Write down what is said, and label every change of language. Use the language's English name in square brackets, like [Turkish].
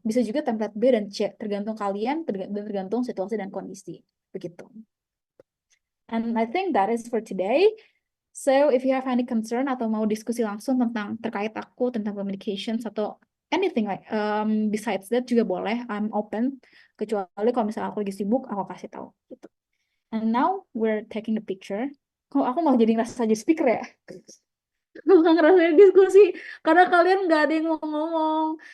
[Indonesian] Bisa juga template B dan C, tergantung kalian, dan tergantung situasi dan kondisi. Begitu. [English] And I think that is for today. So if you have any concern [Indonesian] atau mau diskusi langsung tentang terkait aku tentang [English] communications atau anything like besides that [Indonesian] juga boleh, [English] I'm open. [Indonesian] Kecuali kalau misalnya aku lagi sibuk, aku kasih tahu gitu. [English] And now we're taking the picture. [Indonesian] Kok aku mau jadi ngerasa jadi speaker ya? Aku nggak ngerasain diskusi karena kalian nggak ada yang mau ngomong.